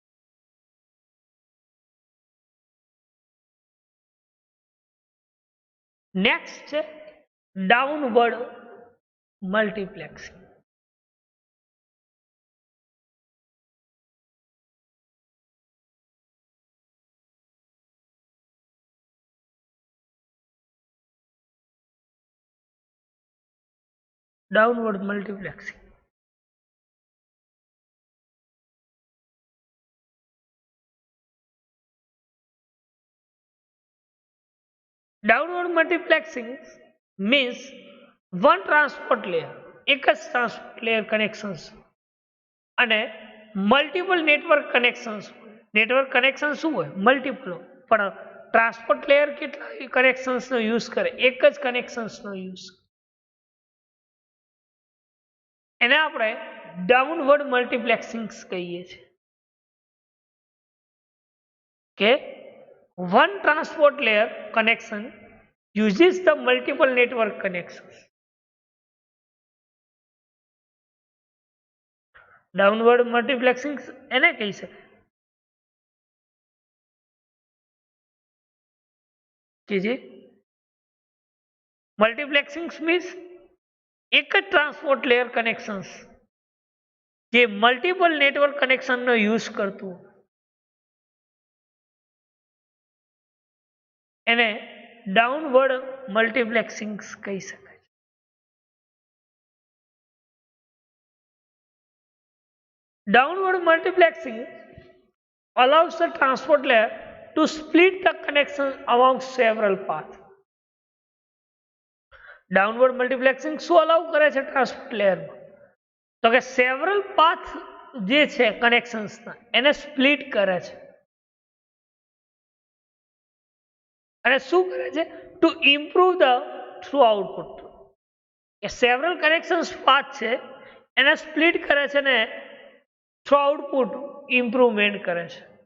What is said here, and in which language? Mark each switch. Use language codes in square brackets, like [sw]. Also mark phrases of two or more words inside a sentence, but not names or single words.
[gu] નેક્સ્ટ છે [en] downward multiplexing downward multiplexing Downward multiplexing means one transport layer, [gu] એક જ [en] transport layer connections [gu] અને [en] multiple network connections. [gu] નેટવર્ક કનેક્શન શું હોય? મલ્ટિપલ, પણ ટ્રાન્સપોર્ટ લેયર કેટલા કનેક્શન્સનો યુઝ કરે? એક જ કનેક્શન્સનો યુઝ. એને આપણે [en] downward multiplexing [gu] કહીએ છીએ કે [en] one transport layer connection uses the multiple network connections. Downward multiplexing [gu] એને કહી શકાય કે જે મલ્ટીપ્લેક્સિંગ મીન્સ એક જ [en] transport layer connections [gu] જે [en] multiple network connection [gu] યુઝ કરતું એને [en] downward multiplexing [gu] કહી શકાય. [en] Downward multiplexing allows the transport layer to split the connection among several paths. Downward multiplexing [gu] શું અલાઉ કરે છે [en] transport layer? [gu] તો કે સેવરલ પાથ જે છે કનેક્શન્સના એને સ્પ્લિટ કરે છે અને શું કરે છે? [en] to improve the through output. [gu] એ સેવરલ કનેક્શન્સ પાથ છે એને સ્પ્લિટ કરે છે ને [en] through output improvement [gu] કરે છે.